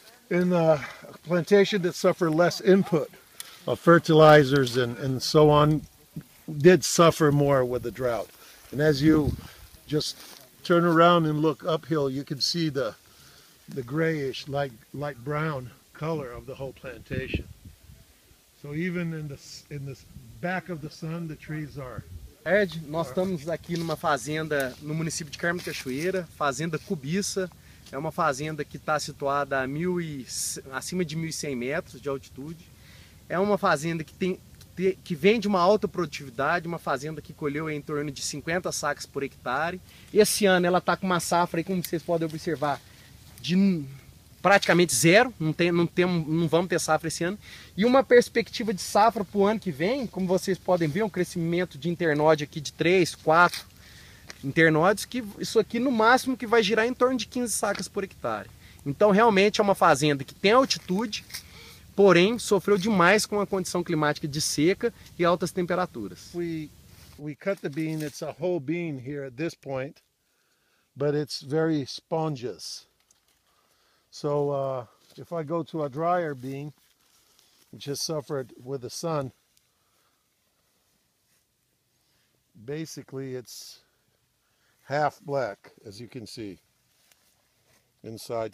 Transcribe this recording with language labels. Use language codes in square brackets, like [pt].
[en] In a plantation that suffer less input of fertilizers and so on, did suffer more with the drought. And as you just turn around and look uphill, you can see the grayish, light brown color of the whole plantation. So even in the back of the sun, the trees are. [pt] Nós estamos aqui numa fazenda no município de Carmo Cachoeira, fazenda Cubiça. É uma fazenda que está situada acima de 1.100 metros de altitude. É uma fazenda que vem de uma alta produtividade, uma fazenda que colheu em torno de 50 sacas por hectare. Esse ano ela está com uma safra, aí, como vocês podem observar, de praticamente zero, não vamos ter safra esse ano, e uma perspectiva de safra para o ano que vem, como vocês podem ver, um crescimento de internode aqui de 3, 4 internódios, que isso aqui no máximo que vai girar em torno de 15 sacas por hectare. Então realmente é uma fazenda que tem altitude, porém sofreu demais com a condição climática de seca e altas temperaturas. [en] We cut the bean, it's a whole bean here at this point, but it's very spongeous. So if I go to a drier bean, which has suffered with the sun, basically it's half black, as you can see inside.